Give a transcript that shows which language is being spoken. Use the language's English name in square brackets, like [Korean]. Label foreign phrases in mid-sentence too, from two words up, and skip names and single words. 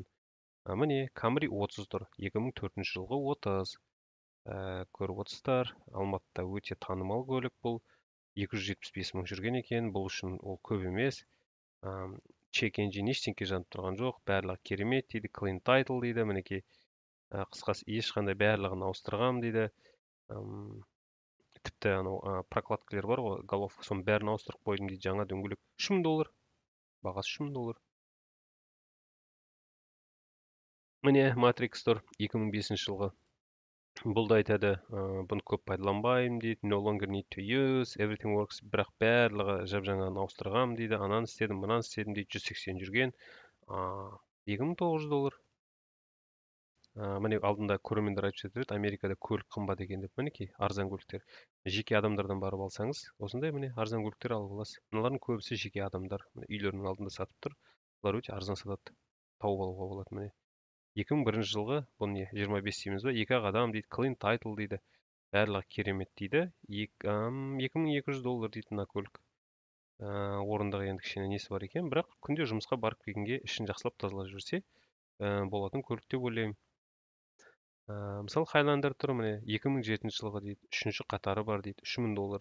[Kazakh] Міне, Camry 30 тұр. 2004 жылғы 30. Көріп отырсыздар, Алматыда өте танымал көлік бұл. 275 мың жүрген екен. Бұл үшін ол көп емес. [English] Check engine [Kazakh] ештеңке жанып тұрған жоқ. Барлығы керемет дейді. [English] Clean title [Kazakh] дейді. Мінекей, қысқасы ешқандай барлығын ауыстырғам дейді. Тіпті анау прокладкалар бар ғой, головка, соның бәрін ауыстырып қойдым дейді. Жаңа дөңгелек. $3000. Бағасы $3000. Міне, Matrix тұр. 2005 жылғы. Бұл да айтады, бұны көп пайдаланбаймын дейді. [English] No longer need to use, everything works. [Kazakh] Бірақ барлығы жап-жаңаны ауыстырғам дейді. Ананы істедім, мынаны істедім дейді. 180 жүрген. $2900. Міне, алдында көрермендер айтып жатыр еді, Америкада көлік қымбат екен деп. Мінекей, арзан көліктер. Жеке адамдардан барып алсаңыз, осындай міне арзан көліктер алып аласыз. Мыналардың көбісі жеке адамдар. Үйлерінің алдында сатып тұр. Бұлар өте арзан сатады. Тауып алуға болады міне. 2001 жылғы, бұл не, 25 дейміз ба, 2 адам дейді, [English] clean title [Kazakh] дейді, барлығы керемет дейді, $2200 дейді мына көлік. Орындағы енді кішкене несі бар екен, бірақ күнде жұмысқа барып келгенге ішін жақсылап тазалап жүрсе, болатын көлік деп ойлаймын. Мысалы, Highlander тұр, міне, 2007 жылғы дейді, 3-ші қатары бар дейді, $3000.